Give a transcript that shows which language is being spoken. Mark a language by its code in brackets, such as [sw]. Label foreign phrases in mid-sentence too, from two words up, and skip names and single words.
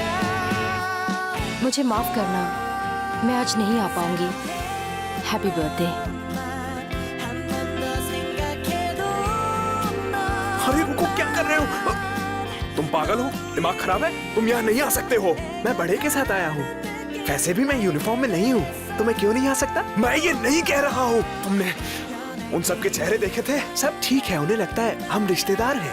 [hi] मुझे माफ करना, मैं आज नहीं आ पाऊंगी। [en] Happy birthday. [ko] 한 번 더 생각해도 너 [hi] अरे रुको, क्या कर रहे हो? तुम पागल हो? दिमाग खराब है? तुम यहाँ नहीं आ सकते हो। मैं बड़े के साथ आया हूँ। वैसे भी मैं यूनिफॉर्म में नहीं हूँ, तो मैं क्यों नहीं आ सकता? मैं ये नहीं कह रहा हूँ। तुमने उन सब के चेहरे देखे थे? सब ठीक है, उन्हें लगता है हम रिश्तेदार हैं।